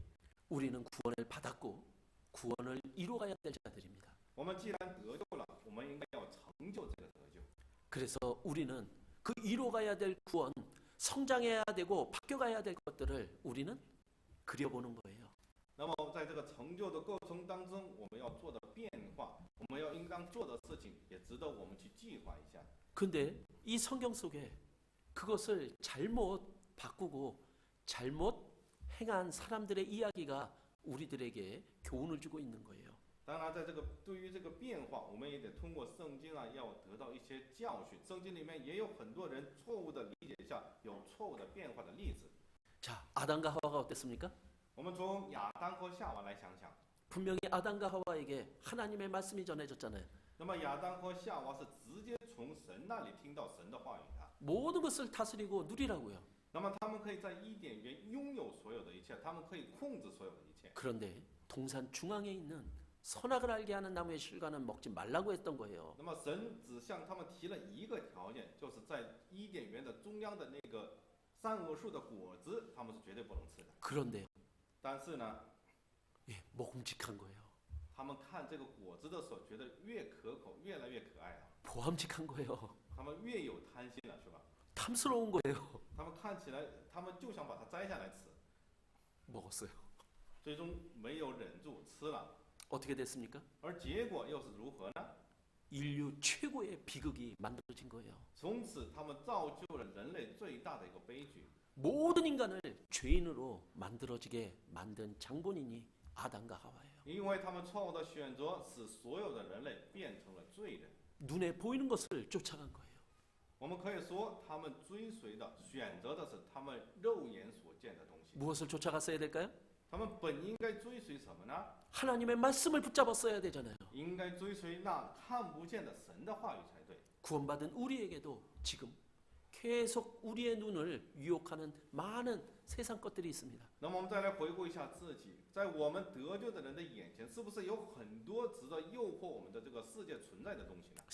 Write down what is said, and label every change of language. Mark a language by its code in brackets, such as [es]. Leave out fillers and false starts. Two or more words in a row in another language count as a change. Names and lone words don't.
[ko] 우리는 구원을 받았고 구원을 이루어가야 될 자들입니다. [zh] 我们既然得救了，我们应该要成就这个得救。 [ko] 그래서 우리는 그 이루어가야 될 구원, 성장해야 되고 바뀌어가야 될 것들을 우리는 그려보는 거예요. [zh] 那么在这个成就的过程当中，我们要做的变化，我们要应当做的事情，也值得我们去计划一下。 [ko] 근데 이 성경 속에 그것을 잘못 바꾸고 잘못 행한 사람들의 이야기가 우리들에게 교훈을 주고 있는 거예요. [zh] 当然，在这个对于这个变化，我们也得通过圣经啊，要得到一些教训。圣经里面也有很多人错误的理解下有错误的变化的例子。 [ko] 자, 아담과 하와가 어땠습니까? [zh] 我们从亚当和夏娃来想想， [ko] 분명히 아담과 하와에게 하나님의 말씀이 전해졌잖아요. [zh] 那么亚当和夏娃是直接从神那里听到神的话语的。 [ko] 모든 것을 다스리고 누리라고요. [zh] 那么他们可以在伊甸园拥有所有的一切，他们可以控制所有的一切。 [ko] 그런데 동산 중앙에 있는 선악을 알게 하는 나무의 실과는 먹지 말라고 했던 거예요. [zh] 那么神只向他们提了一个条件，就是在伊甸园的中央的那个善恶树的果子，他们是绝对不能吃的。 [ko] 그런데 [zh] 但是呢， [ko] 예, 먹음직한 거예요. [zh] 他们看这个果子的时候，觉得越可口，越来越可爱啊， [ko] 보암직한 거예요. [zh] 他们越有贪心了，是吧？ [ko] 탐스러운 거예요. [zh] 他们看起来，他们就想把它摘下来吃， [ko] 먹었어요. [zh] 最终没有忍住吃了， [ko] 어떻게 됐습니까? [zh] 而结果又是如何呢？ [ko] 인류 최고의 비극이 만들어진 거예요. [zh] 从此，他们造就了人类最大的一个悲剧。 [ko] 모든 인간을 죄인으로 만들어지게 만든 장본인이 아담과 하와예요. [zh] 因为他们错误的选择，使所有的人类变成了罪人。 [ko] 눈에 보이는 것을 쫓아간 거예요. [zh] 我们可以说，他们追随的、选择的是他们肉眼所见的东西。 [ko] 무엇을 쫓아갔어야 될까요? [zh] 他们本应该追随什么呢？ [ko] 하나님의 말씀을 붙잡았어야 되잖아요. [zh] 应该追随那看不见的神的话语才对。 [ko] 구원받은 우리에게도 지금 계속 우리의 눈을 유혹하는 많은 세상 것들이 있습니다. [zh] 那么我们再来回顾一下自己，在我们得救的人的眼前，是不是有很多值得诱惑我们的这个世界存在的东西呢？